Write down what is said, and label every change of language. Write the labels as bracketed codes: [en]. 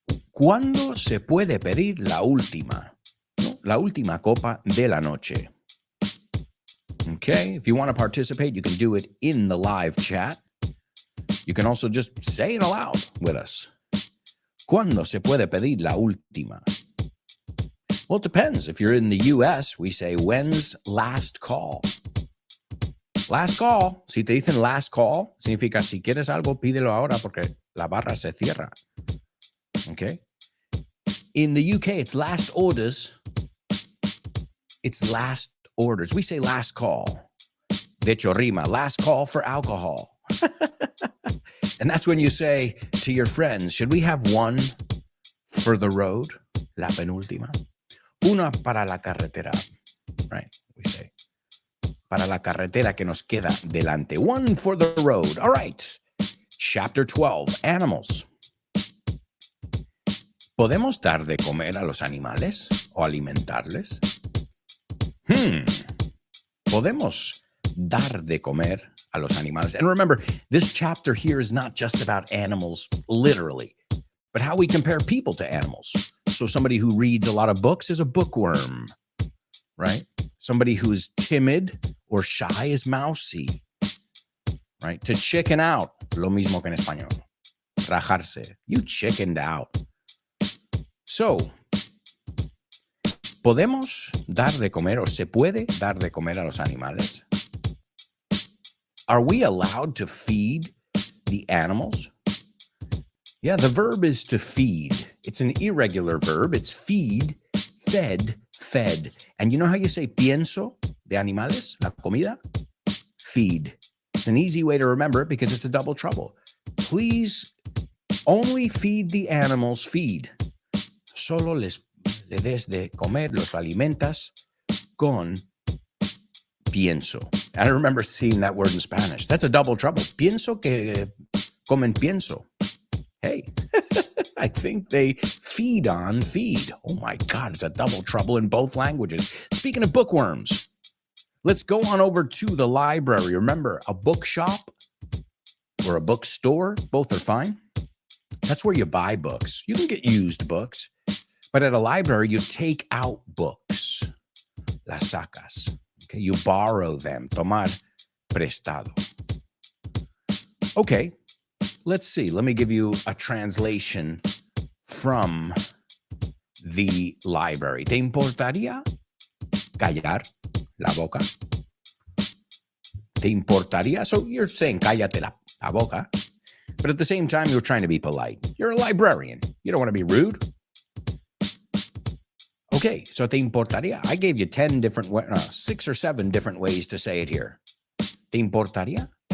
[es] ¿Cuándo se puede pedir la última? La última copa de la noche. [en] Okay, if you want to participate, you can do it in the live chat. You can also just say it aloud with us. [es] ¿Cuándo se puede pedir la última? [en] Well, it depends. If you're in the US, we say, when's last call? Last call. [es] Si te dicen [en] last call, [es] significa si quieres algo, pídelo ahora porque la barra se cierra. Okay? [en] In the UK, it's last orders. It's last orders. We say last call. [es] De hecho, rima. [en] Last call for alcohol. And that's when you say to your friends, should we have one for the road? [es] La penúltima. Una para la carretera. [en] Right? We say. [es] Para la carretera que nos queda delante. [en] One for the road. All right. Chapter 12. Animals. [es] ¿Podemos dar de comer a los animales o alimentarles? Podemos dar de comer a los animales. [en] And remember, this chapter here is not just about animals literally, but how we compare people to animals. So somebody who reads a lot of books is a bookworm, right? Somebody who's timid or shy is mousy, right? To chicken out, [es] lo mismo que en español. Rajarse. [en] You chickened out. So, [es] ¿podemos dar de comer o se puede dar de comer a los animales? [en] Are we allowed to feed the animals? Yeah, the verb is to feed. It's an irregular verb. It's feed, fed, fed. And you know how you say [es] pienso de animales, la comida? [en] Feed. It's an easy way to remember it because it's a double trouble. Please only feed the animals, feed. [es] Solo le des de comer, los alimentas con pienso. [en] And I remember seeing that word in Spanish. That's a double trouble. [es] Pienso que comen pienso. [en] Hey, I think they feed on feed. Oh my God, it's a double trouble in both languages. Speaking of bookworms, let's go on over to the library. Remember, a bookshop or a bookstore, both are fine. That's where you buy books. You can get used books. But at a library, you take out books. [es] Las sacas. [en] Okay, you borrow them. [es] Tomar prestado. [en] Okay, let's see. Let me give you a translation from the library. [es] ¿Te importaría callar la boca? ¿Te importaría? [en] So you're saying [es] cállate la boca. [en] But at the same time, you're trying to be polite. You're a librarian. You don't want to be rude. Okay, so [es] te importaría? [en] I gave you 6 or 7 different ways to say it here. [es] Te importaría?